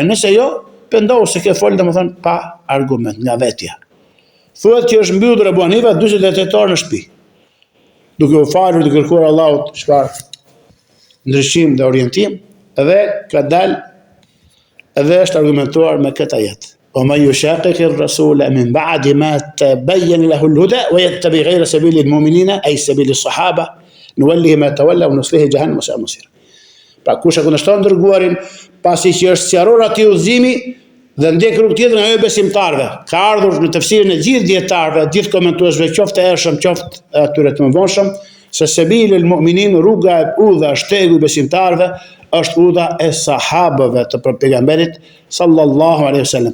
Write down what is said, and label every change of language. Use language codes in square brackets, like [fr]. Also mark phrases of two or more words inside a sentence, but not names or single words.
[sq] Nëse jo, pendohu se ke fol domethënë pa argument, nga vetja." Thuhet që është mbyllur Ebu Hanifa 48 orë në shtëpi, duke u falur, duke kërkuar Allahut çfarë ndryshim dhe orientim, edhe ka dalë edhe është argumentuar me këtë ajet: [ar] "ومن يشاقق الرسول من بعد ما تبين له الهدى ويتبع غير سبيل المؤمنين أي سبيل الصحابة نوله ما تولى ونصله جهنم وساءت مصيرا." [sq] Pra kush e kundërshton dërguarin pasi që është sqaruar atij udhëzimi dhe ndjek rrugë tjetër nga ajo besimtarëve. Ka ardhur në tefsirin e gjithë dietarëve, gjithë komentuesve, qoftë e hershëm, qoftë atyre të mëvonshëm, se [ar] سبيل المؤمنين, [sq] rruga e udha, shtegu i besimtarëve, është udha e sahabëve të pejgamberit [ar] صلى الله عليه وسلم.